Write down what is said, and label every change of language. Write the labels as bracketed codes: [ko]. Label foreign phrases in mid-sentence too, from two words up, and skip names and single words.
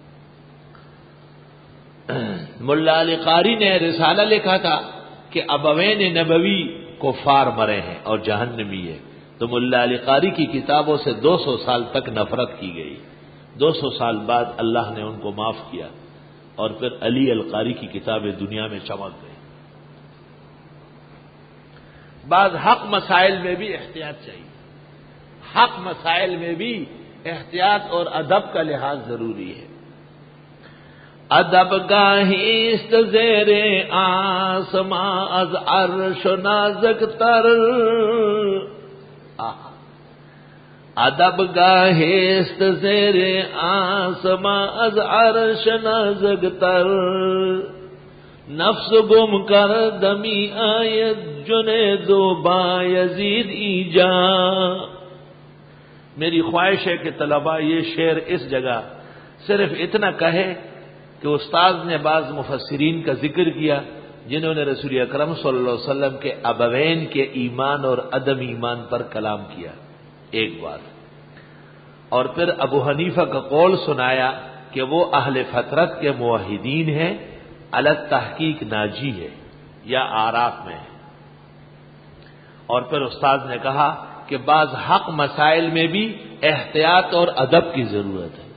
[ur] ملا علی قاری نے رسالہ لکھا تھا کہ ابوین نبوی کفار مرے ہیں اور جہنمی ہے، تو ملا علی قاری کی کتابوں سے 200 سال تک نفرت کی گئی، 200 سال بعد اللہ نے ان کو معاف کیا، اور پھر علی القاری کی کتابیں دنیا میں چمک گئی۔ بعض حق مسائل میں بھی احتیاط چاہیے، حق مسائل میں بھی احتیاط اور ادب کا لحاظ ضروری ہے۔ [fa] ادب گاہیست زیر آسماں از عرش نازک تر، ادب گاہیست زیر آسماں از عرش نازک تر، نفس گم کر دمی آید جنید و بایزید ایجا۔ [ur] میری خواہش ہے کہ طلباء یہ شعر اس جگہ صرف اتنا کہے کہ استاد نے بعض مفسرین کا ذکر کیا جنہوں نے رسول اکرم صلی اللہ علیہ وسلم کے ابوین کے ایمان اور عدم ایمان پر کلام کیا، ایک بات، اور پھر ابو حنیفہ کا قول سنایا کہ وہ اہل فترت کے موحدین ہیں، الگ تحقیق ناجی ہے یا آراف میں ہے، اور پھر استاد نے کہا کہ بعض حق مسائل میں بھی احتیاط اور ادب کی ضرورت ہے۔